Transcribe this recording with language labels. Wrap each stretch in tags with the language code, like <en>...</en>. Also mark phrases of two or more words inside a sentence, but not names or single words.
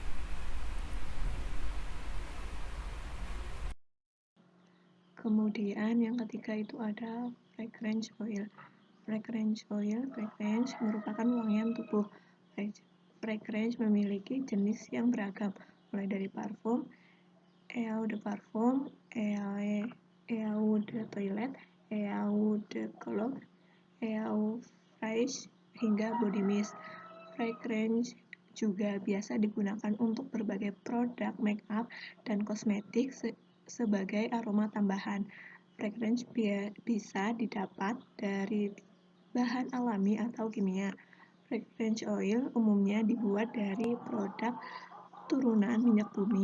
<id>Kemudian yang ketiga itu ada</id> <en>fragrance oil.</en> <id>Fragrance merupakan wangian tubuh. Fragrance memiliki jenis yang beragam, mulai dari parfum,</id> <fr>eau de parfum, eau de toilette, eau de cologne, eau fraîche,</fr> <id>hingga</id> <en>body mist.</en> <id>Fragrance juga biasa digunakan untuk berbagai produk</id> <en>make up</en> <id>dan kosmetik sebagai aroma tambahan. Fragrance bisa didapat dari bahan alami atau kimia.</id> <en>Fragrance oil</en> <id>umumnya dibuat dari produk turunan minyak bumi.</id>